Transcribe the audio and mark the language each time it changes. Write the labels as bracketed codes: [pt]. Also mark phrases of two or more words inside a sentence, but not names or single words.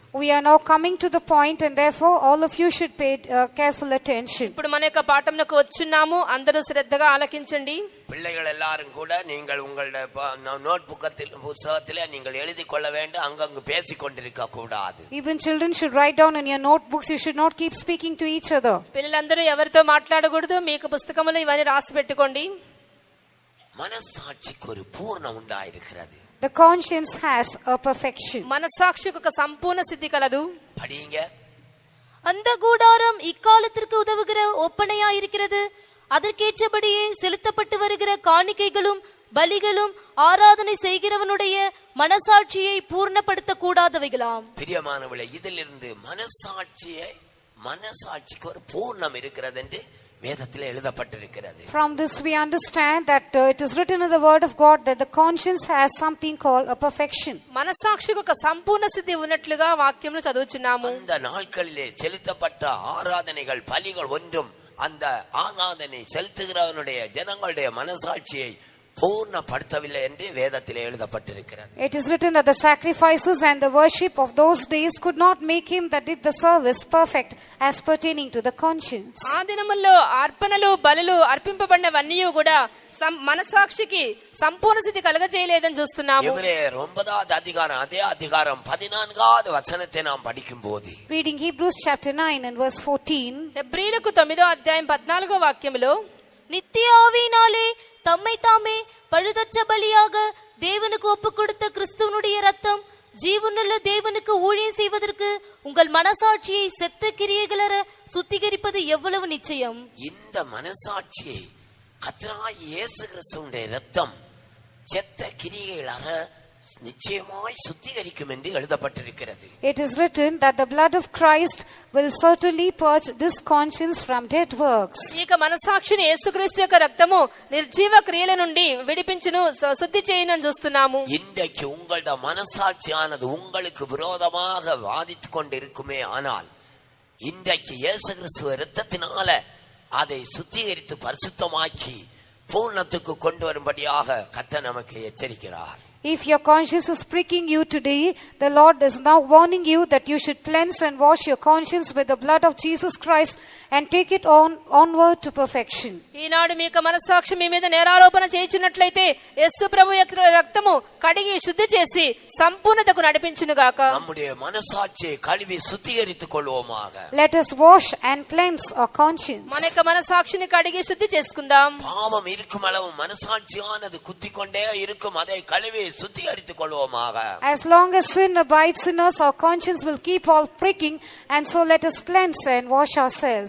[en] We are now coming to the point, and therefore all of you should pay careful attention. [te] ఇప్పుడు మన యొక్క పాఠంలోకి వచ్చున్నాము, అందరూ శ్రద్ధగా ఆలకించండి. [ta] பிள்ளைகள் எல்லாரும் கூட நீங்கள் உங்களுடைய நோட் புத்தகத்திலே நீங்கள் எழுதி கொள்ள வேண்டும். அங்கங்கு பேசிக் கொண்டிருக்க கூடாது. [en] Even children should write down in your notebooks. You should not keep speaking to each other. [te] పిల్లలందరూ ఎవరితో మాట్లాడకూడదు, మీకు పుస్తకములో ఇవన్నీ రాసి పెట్టుకోండి. [ta] மனசாட்சிக்கு ஒரு பூர்ணம் உண்டாயிருக்கிறது. [en] The conscience has a perfection. [te] మనస్సాక్షికి ఒక సంపూర్ణ సిద్ధి కలదు. [ta] படிங்க. அந்த கூடாரம் இக்காலத்திற்கு உதவுகிற ஒப்பனையாயிருக்கிறது. அதற்கேற்றபடியே செலுத்தப்பட்டு வருகிற காணிக்கைகளும் பலிகளும் ஆராதனை செய்கிறவனுடைய மனசாட்சியை பூர்ணப்படுத்த கூடாதவைகளாம். பிரியமானவர்களே, இதிலிருந்து மனசாட்சிக்கு ஒரு பூர்ணம் இருக்கிறது என்று வேதத்திலே எழுதப்பட்டிருக்கிறது. [en] From this we understand that it is written in the word of God that the conscience has something called a perfection. [te] మనస్సాక్షికి ఒక సంపూర్ణ సిద్ధి ఉన్నట్లుగా వాక్యంలో చదువుచున్నాము. [ta] அந்த நாட்களிலே செலுத்தப்பட்ட ஆராதனைகள் பலிகள் ஒன்றும் அந்த ஆராதனை செலுத்துகிறவனுடைய ஜனங்களுடைய மனசாட்சியை பூர்ணப்படுத்தவில்லை என்று வேதத்திலே எழுதப்பட்டிருக்கிறது. [en] It is written that the sacrifices and the worship of those days could not make him that did the service perfect as pertaining to the conscience. [te] ఆ దినముల్లో అర్పణలు బలులు అర్పింపబడినవన్నీ కూడా మనసాక్షికి సంపూర్ణ స్థితి కలగజేయలేదని చూస్తున్నాము. [ta] ఎబ్రేయర్ 9வது அதிகாரம் அதே அதிகாரம் 14வது వచనத்தை நாம் படிக்கும்போது, [en] Reading Hebrews chapter 9 and verse 14. [te] హెబ్రీలకు 9వ అధ్యాయం 14వ వాక్యములో, [ta] நித்திய ஆவியினாலே தம்மை தாமே பழுதற்ற பலியாக தேவனுக்கு ஒப்பு கொடுத்த கிறிஸ்துவனுடைய ரத்தம் ஜீவனுள்ள தேவனுக்கு ஊழியம் செய்வதற்கு உங்கள் மனசாட்சியை செத்த கிரியைகளற சுத்திகரிப்பது எவ்வளவு நிச்சயம். இந்த மனசாட்சியை கர்த்தராகிய இயேசு கிறிஸ்துவினுடைய ரத்தம் செத்த கிரியைகளற நிச்சயமாய் சுத்திகரிக்கும் என்று எழுதப்பட்டிருக்கிறது. [en] It is written that the blood of Christ will certainly purge this conscience from dead works. [te] ఇక మనసాక్షిని యేసుక్రీస్తు యొక్క రక్తము నిర్జీవ క్రియల నుండి విడిపించును, శుద్ధి చేయునని చూస్తున్నాము. [ta] இன்றைக்கு உங்களோட மனசாட்சியானது உங்களுக்கு விரோதமாக வாதித்துக் கொண்டிருக்குமே, ஆனால் இன்றைக்கு இயேசு கிறிஸ்துவ இரத்தத்தினால அதை சுத்திகரித்து பரிசுத்தமாக்கி பூர்ணத்துக்கு கொண்டு வரும்படியாக கர்த்தர் நமக்கு எச்சரிக்கிறார். [en] If your conscience is pricking you today, the Lord is now warning you that you should cleanse and wash your conscience with the blood of Jesus Christ and take it onward to perfection. [te] ఈనాడు మీకు మనస్సాక్షి మీ మీద నేరారోపణ చేయించినట్లయితే యేసు ప్రభు యొక్క రక్తము కడిగి శుద్ధి చేసి సంపూర్ణతకు నడిపించును గాక. [ta] நம்முடைய மனசாட்சியை கழுவி சுத்திகரித்துக் கொள்வோமாக. [en] Let us wash and cleanse our conscience. [te] మన యొక్క మనస్సాక్షిని కడిగి శుద్ధి చేసుకుందాం. [ta] பாவம் இருக்கும் அளவு மனசாட்சியானது குத்திக்கொண்டே இருக்கும், அதை கழுவி சுத்திகரித்துக் கொள்வோமாக. [en] As long as sin abides in us, our conscience will keep on pricking, and so let us cleanse and wash ourselves.